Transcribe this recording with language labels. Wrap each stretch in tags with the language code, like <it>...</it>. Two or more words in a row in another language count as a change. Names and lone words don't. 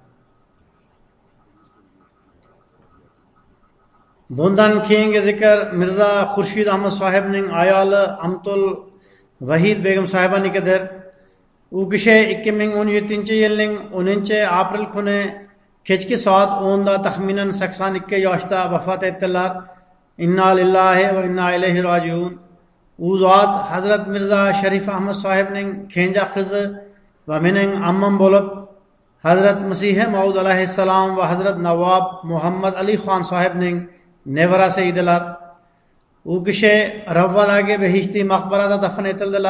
<uz>Bundan keyingi zikr Mirza Xurshid Ahmad sohibning ayoli Amtul Vahid Begim sohibanikidir. U kishi 2017-yilning 10-aprel kuni kechki soat 10 da taxminan 82 yoshda vafot etdilar.</uz> <ar>إنا لله وإنا إليه راجعون.</ar> <uz>U zot Hazrat Mirza Sharif Ahmad sohibning kenja qizi va mening ammam bo'lib, Hazrat Masih Maud alayhissalom va Hazrat Navob Muhammad Ali Xon sohibning nevarasi edilar. U kishi Ravvadagi behishti maqbarada dafn etildilar.</uz>